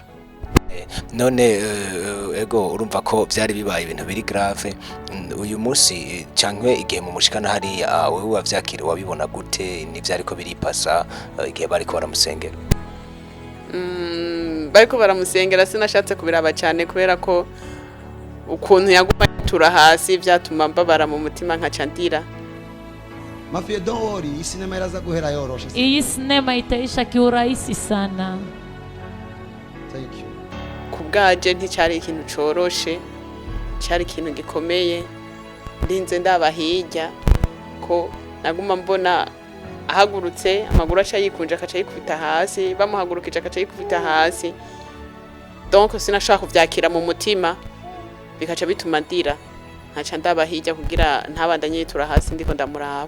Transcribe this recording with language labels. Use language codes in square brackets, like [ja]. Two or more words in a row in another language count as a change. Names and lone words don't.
[rn] None ego urumva ko byari bibaye ibintu biri grave uyu munsi cankwe igihe mu mushikana hari wewe wavyakira wabibona gute nivyari ko biripasa igihe bariko baramusengera? Bariko baramusengera sinashatse kubiraba cyane kubera ko ukuntu yaguma yitura hasi byatuma mbabara mu mutima nkacandira. Mafie dori iyi sinema iraza guhera yoroshe. [sw] Iyi sinema itaisha kiurahisi sana. [en] Thank you. [rn] Kubwaje nticari ikintu coroshe cyari ikintu gikomeye ndinze ndaba hirya ko naguma mbona ahagurutse amaguru aca yikunja akaca yikubita hasi bamuhagurukije akaca yikubita hasi donc sinashaka kuvyakira mu mutima bikaca bituma ndira nkaca ndaba hirya kugira ntabandanye yitura hasi ndiko ndamuraba.